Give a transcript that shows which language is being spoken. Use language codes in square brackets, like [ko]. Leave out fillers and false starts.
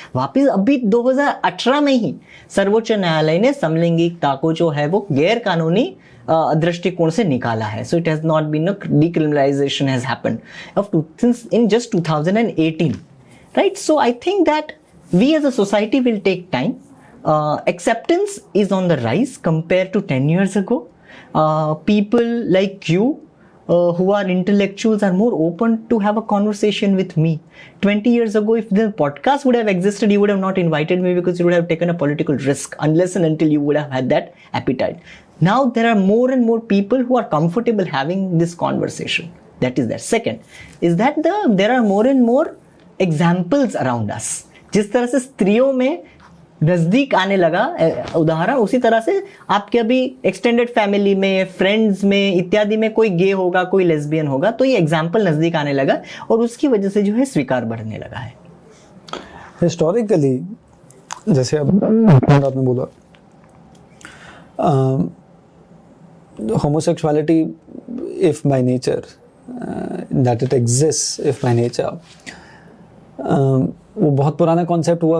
[hi] वापिस अभी 2018 में ही सर्वोच्च न्यायालय ने समलैंगिकता को जो है वो गैर कानूनी दृष्टिकोण से निकाला है। [en] So it has not been decriminalization has happened since in just 2018, right. So I think that we as a society will take time. Acceptance is on the rise compared to 10 years ago. People like you who are intellectuals are more open to have a conversation with me. 20 years ago, if the podcast would have existed, you would have not invited me because you would have taken a political risk unless and until you would have had that appetite. Now there are more and more people who are comfortable having this conversation. That is there. Second is that there are more and more examples around us. [hi] जिस तरह से स्त्रियों में नजदीक आने लगा उदाहरण, उसी तरह से आपके अभी एक्सटेंडेड फैमिली में, फ्रेंड्स में इत्यादि में कोई गे होगा, कोई लेस्बियन होगा, तो ये एग्जाम्पल नजदीक आने लगा और उसकी वजह से जो है स्वीकार बढ़ने लगा है। हिस्टोरिकली जैसे अब आपने बोला [en] homosexuality if by nature [hi] that it exist if by nature, वो बहुत पुराना कॉन्सेप्ट हुआ।